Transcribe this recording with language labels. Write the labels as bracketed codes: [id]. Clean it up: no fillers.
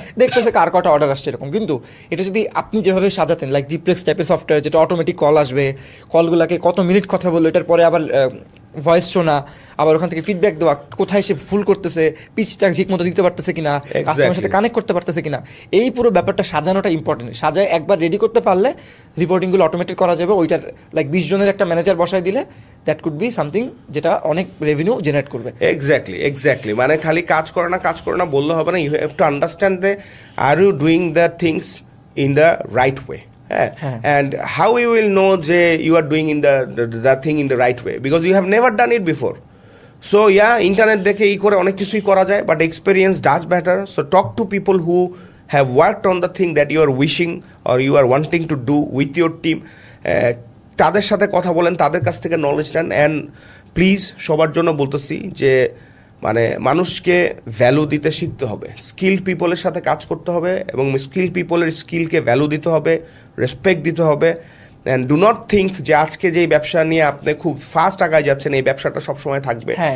[bn] দেখতেছে কার কটা অর্ডার আসছে এরকম, কিন্তু এটা যদি আপনি যেভাবে সাজাতেন লাইক ডিপ্লেক্স টাইপের সফটওয়্যার, যেটা অটোমেটিক কল আসবে, কলগুলোকে কত মিনিট কথা বললো, এটার পরে আবার ভয়েস শোনা, আবার ওখান থেকে ফিডব্যাক দেওয়া, কোথায় সে ভুল করতেছে, পিচটা ঠিক মতো দিতে পারতেছে কিনা, কাস্টমারের সাথে কানেক্ট করতে পারতেছে কিনা, এই পুরো ব্যাপারটা সাজানোটা ইম্পর্টেন্ট। সাজায় একবার রেডি করতে পারলে রিপোর্টিংগুলো অটোমেটেড করা যাবে। ওইটার লাইক 20 জনের একটা ম্যানেজার বসায় দিলে [en] that could be something [bn] যেটা অনেক রেভিনিউ জেনারেট করবে। এক্স্যাক্টলি মানে খালি কাজ করে না বললে হবে না। [en] You have to understand they are you doing the things in the right way, and how you will know যে you are doing in the thing in the right way because you have never done it before. So internet [bn] দেখে করে অনেক কিছুই করা যায়, [en] but experience does matter. So talk to people who have worked on the thing that you are wishing or you are wanting to do with your team. [bn] তাদের সাথে কথা বলেন, তাদের কাছ থেকে নলেজ নেন, অ্যান্ড প্লিজ সবার জন্য বলতেছি যে মানে মানুষকে ভ্যালু দিতে শিখতে হবে, স্কিল পিপলের সাথে কাজ করতে হবে এবং স্কিল পিপলের স্কিলকে ভ্যালু দিতে হবে, রেসপেক্ট দিতে হবে। [en] and do not think [bn] যে আজকে যেই ব্যবসা নিয়ে আপনি খুব ফাস্ট আগায় যাচ্ছেন এই ব্যবসাটা সবসময় থাকবে।